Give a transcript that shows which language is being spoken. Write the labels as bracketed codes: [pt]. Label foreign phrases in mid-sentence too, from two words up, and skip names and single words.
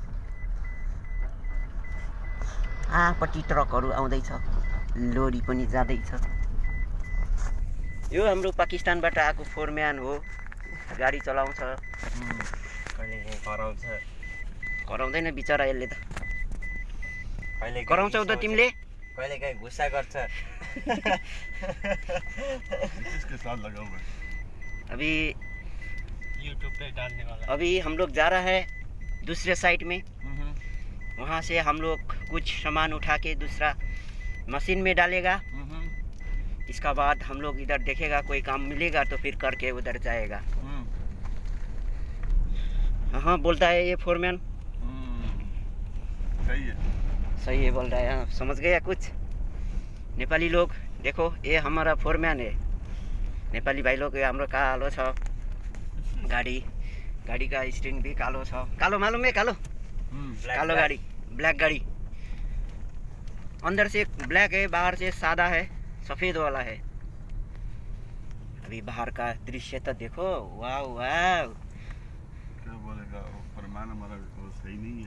[ne] आँपट्टि ट्रकहरू आउँदैछ, लोरी पनि जाँदैछ। यो हाम्रो पाकिस्तानबाट आएको फोरम्यान हो, गाडी चलाउँछ। कराउँदैन बिचरा यसले त। कराउँछौ त तिमीले? कहिलेकाहीँ गुस्सा गर्छ। [hi] अभी हम लोग जा रहा है दूसरे साइड में। वहाँ से हम लोग कुछ सामान उठा के दूसरा मशीन में डालेगा। इसका बाद हम लोग इधर देखेगा, कोई काम मिलेगा तो फिर करके उधर जाएगा। हाँ बोलता है ये फोरमैन। सही है बोल रहा है। समझ गया कुछ नेपाली लोग? देखो ये हमारा फोरमैन है। नेपाली भाई लोग, ये [ne] हाम्रो कालो छ [hi] गाड़ी का स्टीयरिंग भी [ne] कालो छ। [hi] कालो मालूम है? [ne] कालो कालो [hi] गाड़ी, ब्लैक गाड़ी। अंदर से ब्लैक है, बाहर से सादा है, सफेद वाला है। अभी बाहर का दृश्य तो देखो। वाह वाह, क्या बोलेगा फरमान हमारा सही नहीं है।